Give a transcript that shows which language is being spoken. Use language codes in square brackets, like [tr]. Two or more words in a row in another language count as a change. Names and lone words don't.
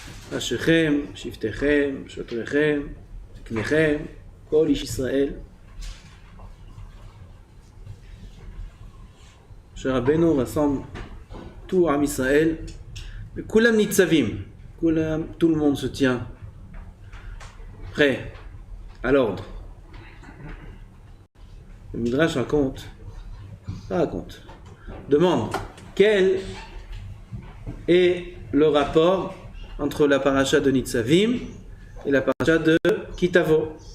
[he] אשריכם, שבטיכם, שוטריכם, זקניכם, כל איש ישראל. משה רבנו [fr] rassemble tout Am Israël, [he] כולם ניצבים, כולם, [fr] tout le monde se tient prêt à l'ordre. Le Midrash demande quel est le rapport entre la paracha de Nitzavim et la paracha de Kitavo.